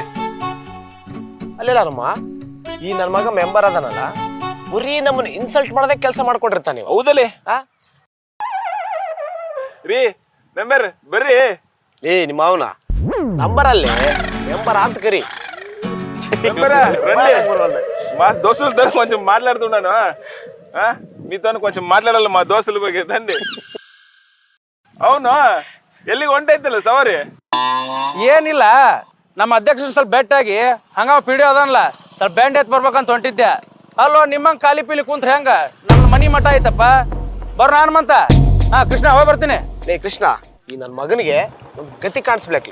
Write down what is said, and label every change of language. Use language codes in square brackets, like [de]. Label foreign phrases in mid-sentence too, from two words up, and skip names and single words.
[kn] ಅಲ್ಲೇಲಾರಮ್ಮ, ಈ ನನ್ನ ಮಗ ಮೆಂಬರ್ ಅದನಲ್ಲ, ಬರೀ ನಮ್ಮನ್ನ ಇನ್ಸಲ್ಟ್ ಮಾಡೋದೇ ಕೆಲಸ ಮಾಡ್ಕೊಂಡಿರ್ತಾನೆ ನೀವು. ಹೌದಲ್ಲೇ ರೀ ಮೆಂಬರ್ ಬರ್ರಿ. ನಿಮ್ಮ ಅವನ ನಂಬರ್ ಅಲ್ಲೇ ಮೆಂಬರ್ ಅಂತ ಕರಿ. [te] దోస్తులతో కొంచెం మాట్లాడుతున్నాను. మీతో కొంచెం మాట్లాడాలి మా దోస్తుల ಬಗ್ಗೆ తండ్రి. అవును, [kn] ಎಲ್ಲಿಗೆ ಹೊಂಟೈತಲ್ಲ ಸವಾರಿ? ಏನಿಲ್ಲ, ನಮ್ಮ ಅಧ್ಯಕ್ಷನ ಸ್ವಲ್ಪ ಬೆಟ್ಟಾಗಿ ಹಂಗ ಪಿಡಿಯೋ ಅದನ್ಲ ಸ್ವಲ್ಪ ಬ್ಯಾಂಡ್ ಎತ್ ಬರ್ಬೇಕಂತ ಹೊಂಟಿದ್ದೆ. ಅಲ್ಲೋ ನಿಮ್ಮಂಗೆ ಖಾಲಿ ಪೀಲಿ ಕುಂತ್ರೆ ಹೆಂಗ? ನಮ್ಮ ಮನಿ ಮಠ ಐತಪ್ಪ, ಬರ್ ನಾನು ಮಂತ. ಕೃಷ್ಣ ಹೋಗಿ ಬರ್ತೀನಿ. ಕೃಷ್ಣ, ಈ ನನ್ನ ಮಗನಿಗೆ ಒಂದು ಗತಿ ಕಾಣಿಸ್ಬೇಕ್ಲಿ.